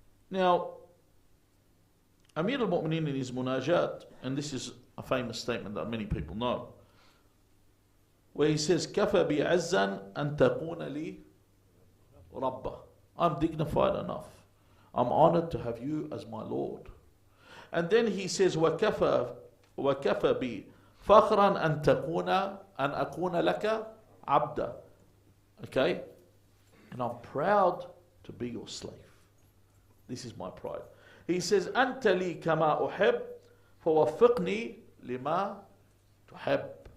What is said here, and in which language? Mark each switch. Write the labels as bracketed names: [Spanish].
[English] Now, Amir al-Mu'mineen in his munajat, and this is a famous statement that many people know, where he says, [Arabic] كَفَى بِعَزًّا أَن تَكُونَ لِي رَبَّةً. [English] I'm dignified enough. I'm honored to have you as my Lord. And then he says, [Arabic] وَكَفَى بِي فَخْرًا أَن تَكُونَ أَن أَكُونَ لَكَ عَبْدًا. [English] Okay? And I'm proud to be your slave. This is my pride. He says, [Arabic] أَنْتَ لِي كَمَا أُحِبْ فَوَفِّقْنِي لِمَا تُحِبْ.